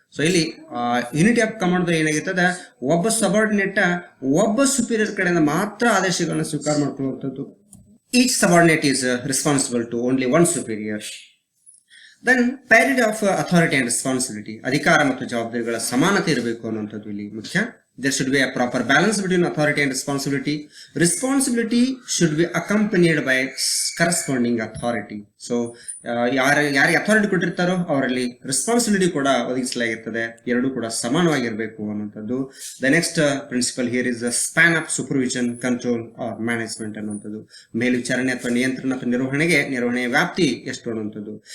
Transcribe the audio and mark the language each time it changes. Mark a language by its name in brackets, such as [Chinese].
[Kannada] So ಇಲ್ಲಿ unity of command ಏನಾಗಿರ್ತದ, ಒಬ್ಬ ಸಬಾರ್ಡಿನೇಟ್ ಒಬ್ಬ ಸುಪೀರಿಯರ್ ಕಡೆಯಿಂದ ಮಾತ್ರ ಆದೇಶಗಳನ್ನು ಸ್ವೀಕಾರ ಮಾಡ್ಕೊಳ್ಳುವಂಥದ್ದು. [English] Each subordinate is responsible to only one superior. Then parity of authority and responsibility, [Kannada] ಅಧಿಕಾರ ಮತ್ತು ಜವಾಬ್ದಾರಿಗಳ ಸಮಾನತೆ ಇರಬೇಕು ಅನ್ನುವಂಥದ್ದು ಇಲ್ಲಿ ಮುಖ್ಯ. [English] There should be a proper balance between authority and responsibility. Responsibility should be accompanied by corresponding authority. [Kannada] So, ಯಾರಿಗೆ authority ಕೊಟ್ಟಿರ್ತಾರೋ ಅವರಲ್ಲಿ ರೆಸ್ಪಾನ್ಸಿಬಿಲಿಟಿ ಕೂಡ ಒದಗಿಸಲಾಗಿರ್ತದೆ, ಎರಡೂ ಕೂಡ ಸಮಾನವಾಗಿರಬೇಕು ಅನ್ನುವಂಥದ್ದು. [English] The next principle here is the span of supervision, control or management ಅನ್ನುವಂಥದ್ದು. [Kannada] ಮೇಲ್ವಿಚಾರಣೆ ಅಥವಾ ನಿಯಂತ್ರಣ ಅಥವಾ ನಿರ್ವಹಣೆಯ ವ್ಯಾಪ್ತಿ ಎಷ್ಟು ಅನ್ನುವಂಥದ್ದು.